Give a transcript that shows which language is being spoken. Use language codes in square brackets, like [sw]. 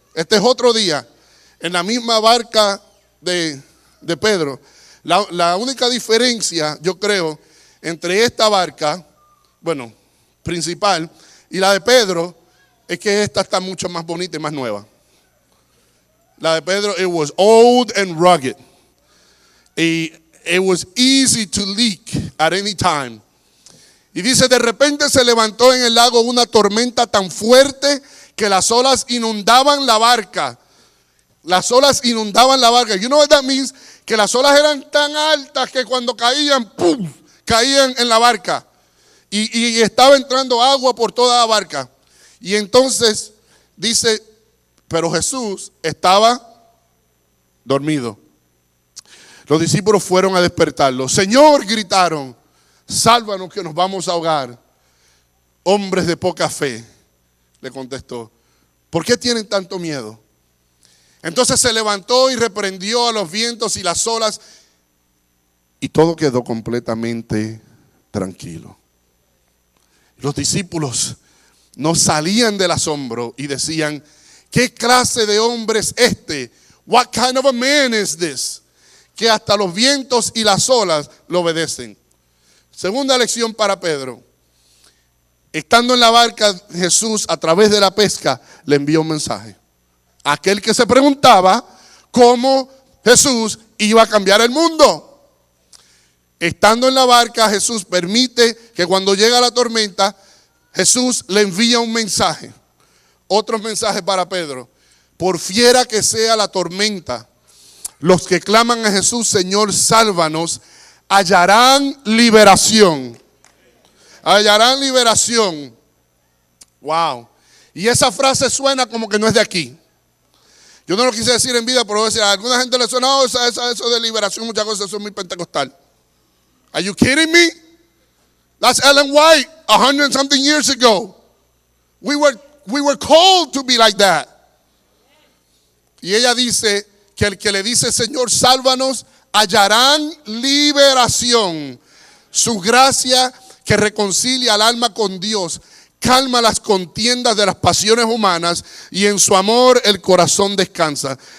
[es] Este es otro día en la misma barca de Pedro. La única diferencia, yo creo, entre esta barca, bueno, principal, y la de Pedro, es que esta está mucho más bonita y más nueva. La de Pedro, [en] it was old and rugged. It was easy to leak at any time. [es] Y dice, de repente se levantó en el lago una tormenta tan fuerte que las olas inundaban la barca. Las olas inundaban la barca. [en] You know what that means? [es] Que las olas eran tan altas que cuando caían, ¡pum!, caían en la barca. Y estaba entrando agua por toda la barca. Y entonces dice, pero Jesús estaba dormido. Los discípulos fueron a despertarlo. Señor, gritaron, sálvanos que nos vamos a ahogar. Hombres de poca fe, le contestó, ¿por qué tienen tanto miedo? Entonces se levantó y reprendió a los vientos y las olas y todo quedó completamente tranquilo. Los discípulos no salían del asombro y decían, ¿qué clase de hombre es este? [en] What kind of a man is this? [es] Que hasta los vientos y las olas lo obedecen. Segunda lección para Pedro. Estando en la barca, Jesús a través de la pesca le envió un mensaje. Aquel que se preguntaba cómo Jesús iba a cambiar el mundo. Estando en la barca, Jesús permite que cuando llega la tormenta, Jesús le envía un mensaje. Otro mensaje para Pedro. Por fiera que sea la tormenta, los que claman a Jesús, Señor, sálvanos, hallarán liberación. Hallarán liberación. Wow. Y esa frase suena como que no es de aquí. Yo no lo quise decir en vida, pero voy a decir, a alguna gente le suena, eso de liberación, muchas cosas, eso es muy pentecostal. [en] Are you kidding me? That's Ellen White 100 and something years ago. We were called to be like that. [es] Y ella dice que el que le dice, Señor, sálvanos, hallarán liberación. Su gracia que reconcilia al alma con Dios, calma las contiendas de las pasiones humanas y en su amor el corazón descansa.